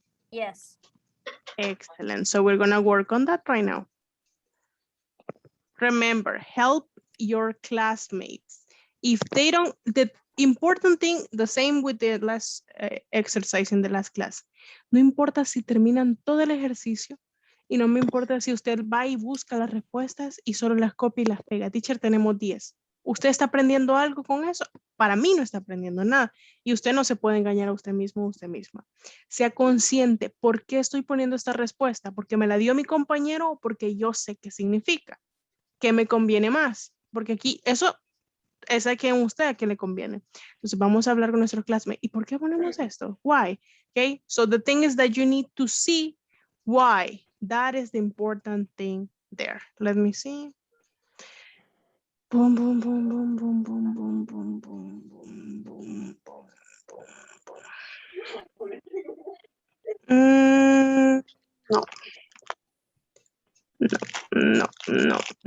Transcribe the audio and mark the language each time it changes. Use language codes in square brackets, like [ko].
[en] Yes. Excellent. So we're gonna work on that right now. Remember, help your classmates. If they don't, the important thing, the same with the last exercise in the last class. [es] No importa si terminan todo el ejercicio y no me importa si usted va y busca las respuestas y solo las copia y las pega. Teacher, tenemos 10. ¿Usted está aprendiendo algo con eso? Para mí no está aprendiendo nada. Y usted no se puede engañar a usted mismo o usted misma. Sea consciente, ¿por qué estoy poniendo esta respuesta? ¿Porque me la dio mi compañero o porque yo sé qué significa? ¿Qué me conviene más? Porque aquí, eso es a quien usted a quien le conviene. Entonces vamos a hablar con nuestro classmate. ¿Y por qué ponemos esto? Why? [en] Okay, so the thing is that you need to see why. That is the important thing there. Let me see. Boom, boom, boom, boom, boom, boom, boom, boom, boom, boom, boom, boom, boom. No. No, no, no,